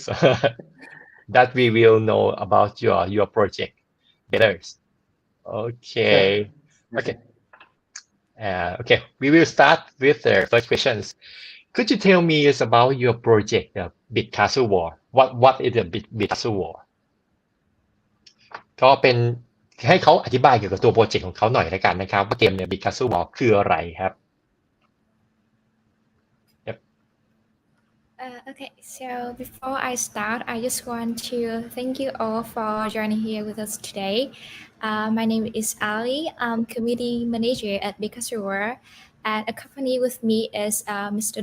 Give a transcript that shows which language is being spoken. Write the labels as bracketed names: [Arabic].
[English] So that we will know about your project better. Okay. Okay. Okay. We will start with the first questions. Could you tell me about your project, the Bit CastleWar? What is the Bit CastleWar? [Thai] ก็เป็นให้เขาอธิบายเกี่ยวกับตัวโปรเจกต์ของเขาหน่อยละกันนะครับว่าเกมเนี่ย Bit CastleWar คืออะไรครับ [English] Okay, so before I start, I just want to thank you all for joining here with us today. My name is Ali. I'm community manager at Bit CastleWar, and accompanied with me is Mr.